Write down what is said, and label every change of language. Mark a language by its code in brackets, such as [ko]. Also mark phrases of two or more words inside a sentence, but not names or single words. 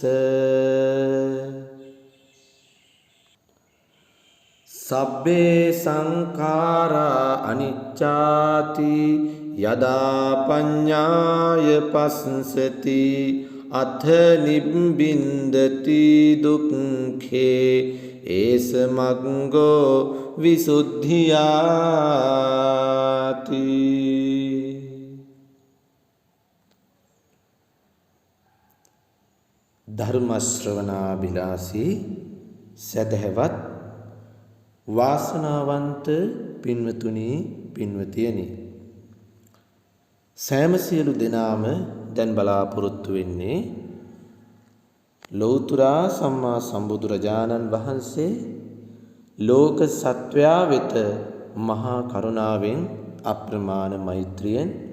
[pi] සබ්බේ සංඛාරා අනිච්චාති යදා පඤ්ඤාය පස්සති අත්ථ නිබ්බින්දති දුක්ඛේ ඒස මග්ගෝ විසුද්ධියාති. [si] ධර්ම ශ්‍රවණාබිලාසී සදහවත් වාසනාවන්ත පින්වතුනි පින්වතියනි, සෑම සියලු දෙනාම දැන් බලාපොරොත්තු වෙන්නේ ලෞතුරා සම්මා සම්බුදුරජාණන් වහන්සේ ලෝක සත්වයා වෙත මහා කරුණාවෙන් අප්‍රමාණ මෛත්‍රියෙන්